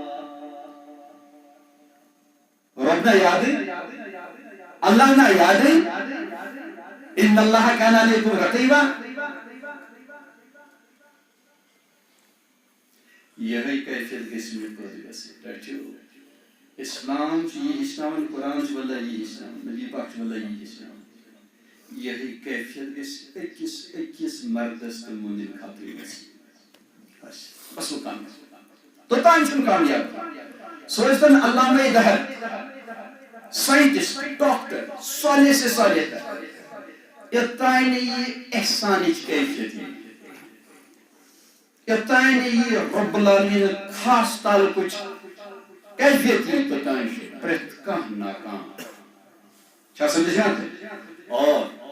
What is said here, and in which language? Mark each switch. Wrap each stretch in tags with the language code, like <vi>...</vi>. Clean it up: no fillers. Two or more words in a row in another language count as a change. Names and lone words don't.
<ar>ربنا یاد اللہ نا یاد ان اللہ کان علیکم رقیبا</ar> <ks>یہی کیفیت گژھِ مےٚ پٲدٕ گژھٕنۍ رٔٹِو اسلام چھُ یہِ ہیٚچھناوان قرآن چھُ واللہ یہِ ہیٚچھناوان نبی پاک چھُ واللہ یہِ ہیٚچھناوان یہی کیفیت گژھِ أکِس مردس تہٕ مۄہنِوِ خٲطرٕ گژھٕنۍ بس بس وہ کام توتان چھُنہٕ کامیاب سُہ ٲسۍتن علامہ دہر سائنٹسٹ ڈاکٹر</ks> <ur>صالح سے صالح تر</ur> <ks>یوتانۍ نہٕ یہِ احسانٕچ کیفیت یی یوتانۍ نہٕ یہِ</ks> <ar>رب العالمیٖن</ar> <ks>خاص تعلقٕچ کیفیت یی توتانۍ چھُ پرٛٮ۪تھ کانٛہہ ناکام چھا سمجھان تُہۍ اور</ks>